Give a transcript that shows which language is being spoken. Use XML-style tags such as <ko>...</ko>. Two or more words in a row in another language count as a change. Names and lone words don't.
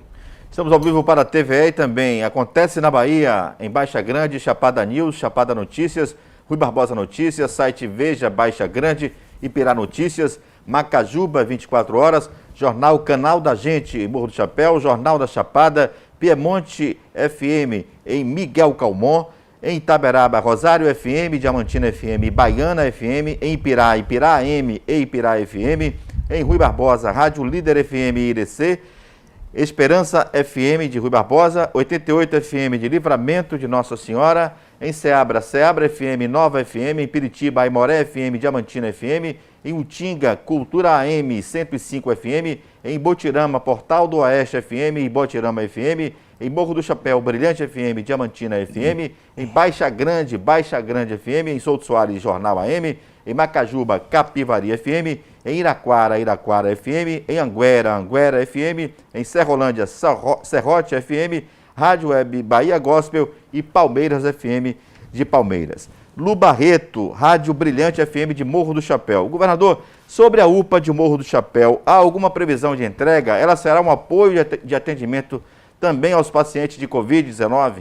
<pt>Estamos ao vivo para a TVE e também Acontece na Bahia, em Baixa Grande, Chapada News, Chapada Notícias, Rui Barbosa Notícias, site Veja Baixa Grande, Ipirá Notícias, Macajuba 24 horas, Jornal Canal da Gente em Morro do Chapéu, Jornal da Chapada, Piemonte FM em Miguel Calmon, em Itaberaba, Rosário FM, Diamantina FM, Baiana FM, em Ipirá, Ipirá AM e Ipirá FM, em Rui Barbosa, Rádio Líder FM e Irecê, Esperança FM de Rui Barbosa, 88 FM de Livramento de Nossa Senhora, em Ceabra, Ceabra FM, Nova FM, em Piritiba, Aimoré FM, Diamantina FM, em Utinga, Cultura AM 105 FM, em Botirama, Portal do Oeste FM e Botirama FM, em Morro do Chapéu, Brilhante FM, Diamantina FM, em Baixa Grande FM, em Souto Soares, Jornal AM, em Macajuba, Capivari FM, em Iraquara, Iraquara FM, em Anguera, Anguera FM, em Serrolândia, Serrote FM, Rádio Web Bahia Gospel e Palmeiras FM de Palmeiras. Lu Barreto, Rádio Brilhante FM de Morro do Chapéu. Governador, sobre a UPA de Morro do Chapéu, há alguma previsão de entrega? Ela será um apoio de atendimento também aos pacientes de Covid-19?</pt>